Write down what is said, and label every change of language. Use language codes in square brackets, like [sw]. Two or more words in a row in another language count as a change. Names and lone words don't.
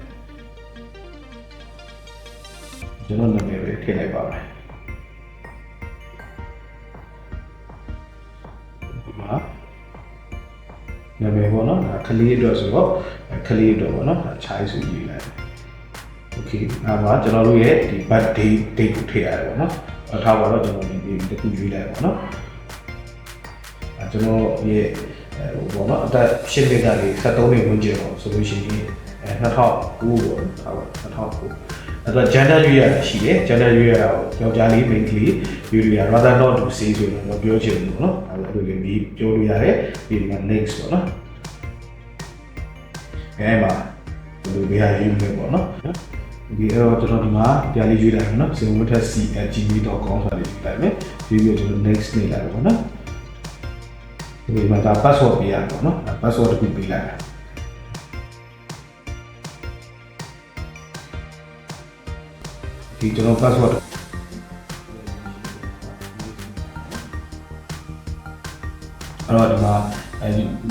[my] ကျွန်တော်နာမည်ပဲထည့်လိုက်ပါမယ်ဒီမှာနာမည်ပေါ့နော်ခလေးအတွက်ဆိုတော့ခလေးအတွက်ပေါ့နော် child ဆိုရေးလိုက် okay အဲ့မှာကျွန်တော်တို့ရဲ့ဒီ [en] birthday date [my] ကိုထည့်ရတယ်ပေါ့နော်ထားပါတော့ကျွန်တော်ဒီတစ်ခုရွေးလိုက်ပေါ့နော် ကျွန်တော်ရဲ့ဘောနော်အသက်ရှင်းနေတာတွေ73နှစ်ဝန်းကျင်ပေါ့ဆိုလို့ရှိရင်2009ပေါ့ထားပါ2009အဲ့တော့ gender ရွေးရရှိတယ် gender ရွေးရတော့ယောက်ျားလေး main ကလေးရွေးလို့ရ [en] rather not to say [my] ဆိုရင်တော့ပြောချင်ဘူးပေါ့နော်အဲ့လိုလေးပြောလို့ရတယ်ဒီမှာ next ပေါ့နော် အဲ့မှာဘယ်လိုပြရရေးမလဲပေါ့နော်ဒီအဲ့တော့ကျွန်တော်ဒီမှာပြလေးရွေးလိုက်မယ်နော် sinwithc@gmail.com ဆိုပြီးလိုက်မယ်ပြီးပြီးကျွန်တော် next နေလိုက်ပါပေါ့နော်ဒီမှာဒါ password ပေးရတော့နော် password တစ်ခုပေးလိုက်တာဒီကျွန်တော် password အဲ့တော့ဒီမှာလူ